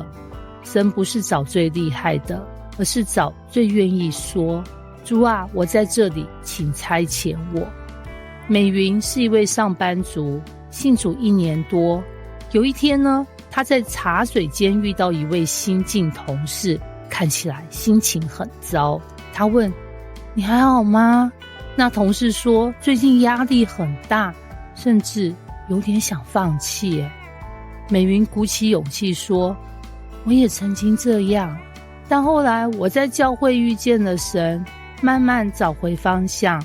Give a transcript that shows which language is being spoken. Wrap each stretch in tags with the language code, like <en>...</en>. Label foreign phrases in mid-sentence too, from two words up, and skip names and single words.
<zh>神不是找最厲害的，而是找最願意說，主啊，我在這裡，請差遣我。美雲是一位上班族，信主1年多。有一天呢，她在茶水間遇到一位新進同事，看起來心情很糟。她問，你還好嗎？那同事說，最近壓力很大，甚至有點想放棄。美雲鼓起勇氣說，我也曾經這樣，但後來我在教會遇見了神，慢慢找回方向。</zh>